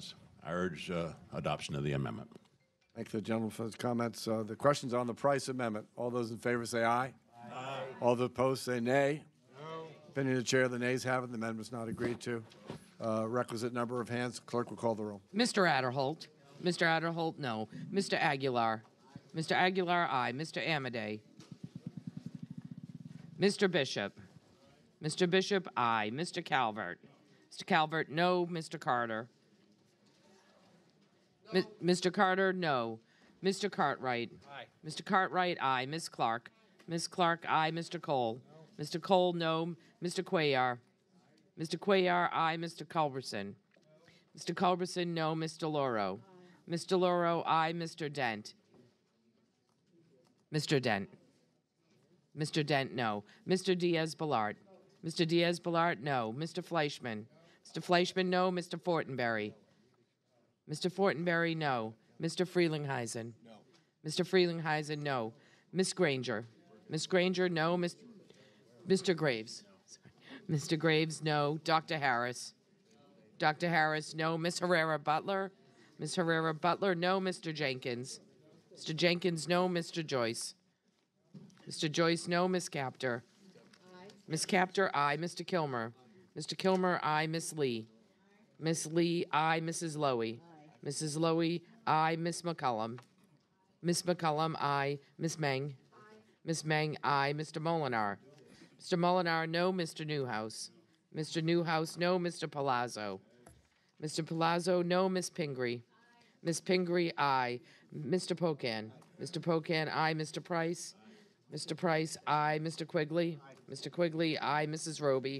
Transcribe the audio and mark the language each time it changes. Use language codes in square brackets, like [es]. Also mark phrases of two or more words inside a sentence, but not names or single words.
[en] I urge adoption of the amendment. Thank the gentleman for his comments. The question's on the price amendment. All those in favor say aye. Aye. All those opposed say nay. No. Opinion of the chair, the nays have it. The amendment's not agreed to. Requisite number of hands. Clerk will call the roll. Mr. Adderholt. Mr. Adderholt, no. Mr. Aguilar. Mr. Aguilar, aye. Mr. Amadei. Mr. Bishop. Mr. Bishop, aye. Mr. Calvert. Mr. Calvert, no. Mr. Carter. No. Mr. Carter, no. Mr. Cartwright. Aye. Mr. Cartwright, aye. Ms. Clark. Ms. Clark, aye. Mr. Cole. No. Mr. Cole, no. Mr. Cuellar. Mr. Cuellar, aye. Mr. Culberson. Mr. Culberson, no. Mr. Loro. Mr. Loro, aye. Mr. Dent. Mr. Dent. Mr. Dent, no. Mr. Diaz-Balart. Mr. Diaz-Balart, no. Mr. Fleischman. Mr. Fleischman, no. Mr. Fortenberry. Mr. Fortenberry, no. Mr. Frelinghuysen. No. Mr. Frelinghuysen, no. Miss Granger. Miss Granger, no. Mr. Graves. No. Mr. Graves, no. Dr. Harris. Dr. Harris, no. Miss Herrera Butler. Miss Herrera Butler, no. Mr. Jenkins. Mr. Jenkins, no. Mr. Joyce. Mr. Joyce, no. Miss Captor. Aye. Miss Captor, aye. Mr. Kilmer. Mr. Kilmer, aye. Miss Lee. Miss Lee, aye. Mrs. Lowy. Mrs. Lowy, aye. Miss McCullum. Miss McCullum, aye. Miss Meng. Miss Meng, aye. Mr. Molinar. Mr. Molinar, no. Mr. Newhouse. Mr. Newhouse, no. Mr. Palazzo. Mr. Palazzo, no. Miss Pingree. Miss Pingree, aye. Mr. Pocan. Mr. Pocan, aye. Mr. Price. Mr. Price, aye. Mr. Quigley. Mr. Quigley, aye. Mrs. Roby.